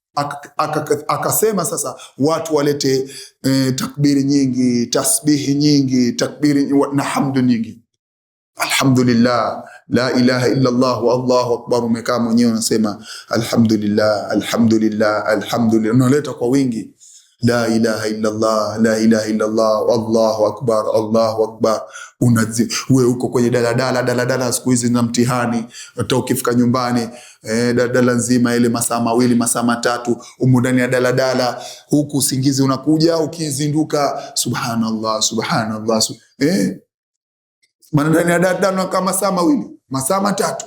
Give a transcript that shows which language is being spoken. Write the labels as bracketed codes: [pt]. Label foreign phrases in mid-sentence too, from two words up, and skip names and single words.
[sw] Akasema sasa watu walete takbiri nyingi, tasbihi nyingi, takbiri na hamdu nyingi. [ar] الحمد لله، لا إله إلا الله، والله أكبر. [sw] Umekaa mwenyewe unasema [ar] الحمد لله، الحمد لله، الحمد لله, [sw] unaleta kwa wingi, [ar] لا إله إلا الله، لا إله إلا الله، الله أكبر، الله أكبر. [sw] Wewe uko kwenye daladala siku hizi na mtihani, hata ukifika nyumbani daladala nzima ile masaa mawili masaa matatu umo ndani ya daladala, huku usingizi unakuja, ukizinduka [ar] سبحان الله سبحان الله [sw] maana ndani ya daladala kama masaa mawili masaa matatu.